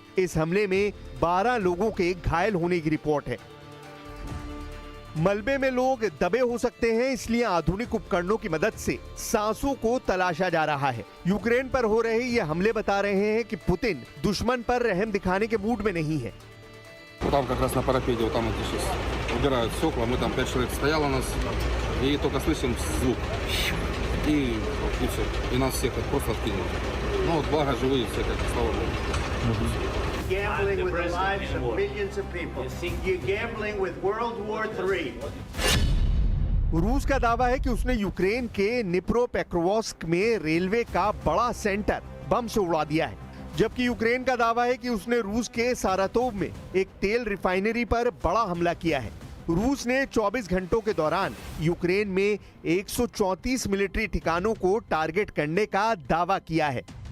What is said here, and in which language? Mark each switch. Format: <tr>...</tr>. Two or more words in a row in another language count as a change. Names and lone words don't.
<hi>इस हमले में 12 लोगों के घायल होने की रिपोर्ट है। मलबे में लोग दबे हो सकते हैं, इसलिए आधुनिक उपकरणों की मदद से सांसों को तलाशा जा रहा है। यूक्रेन पर हो रहे ये हमले बता रहे हैं कि पुतिन दुश्मन पर रहम दिखाने के मूड में नहीं है।</hi> <ru>Вот там как раз на парапете, вот там вот сейчас убирают стекла, мы там 5 человек стояло нас, и только слышим звук. И все. И нас всех просто откинули. Ну вот благо живые все, как слава Богу.</ru> <en>Gambling with the lives of millions of people. You're gambling with World War III.</en> <hi>रूस का दावा है कि उसने यूक्रेन के निप्रोपेट्रोव्स्क में रेलवे का बड़ा सेंटर बम से उड़ा दिया है, जबकि यूक्रेन का दावा है कि उसने रूस के सारातोव में एक तेल रिफाइनरी पर बड़ा हमला किया है। रूस ने 24 घंटों के दौरान यूक्रेन में 134 मिलिट्री ठिकानों को टारगेट करने का दावा किया है।</hi>